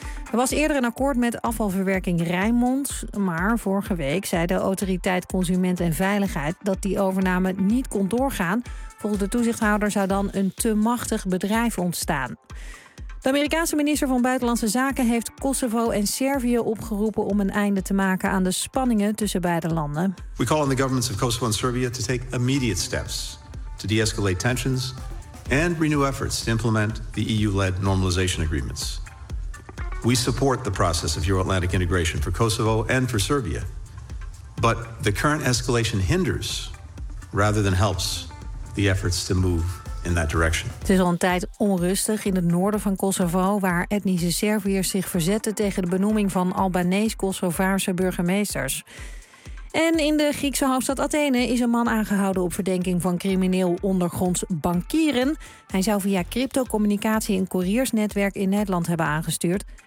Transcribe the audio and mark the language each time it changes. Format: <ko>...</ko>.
<nl>Er was eerder een akkoord met afvalverwerking Rijnmond. Maar vorige week zei de autoriteit Consument en Veiligheid dat die overname niet kon doorgaan. Volgens de toezichthouder zou dan een te machtig bedrijf ontstaan. De Amerikaanse minister van Buitenlandse Zaken heeft Kosovo en Servië opgeroepen om een einde te maken aan de spanningen tussen beide landen.</nl> <en>We call on the governments of Kosovo and Serbia to take immediate steps to de-escalate tensions and renew efforts to implement the EU-led normalization agreements. We support the process of Euro-Atlantic integration for Kosovo and for Serbia. But the current escalation hinders rather than helps the efforts to move in that direction.</en> <nl>Het is al een tijd onrustig in het noorden van Kosovo, waar etnische Serviërs zich verzetten tegen de benoeming van Albanees-Kosovaarse burgemeesters. En in de Griekse hoofdstad Athene is een man aangehouden op verdenking van crimineel ondergronds bankieren. Hij zou via cryptocommunicatie een couriersnetwerk in Nederland hebben aangestuurd.</nl>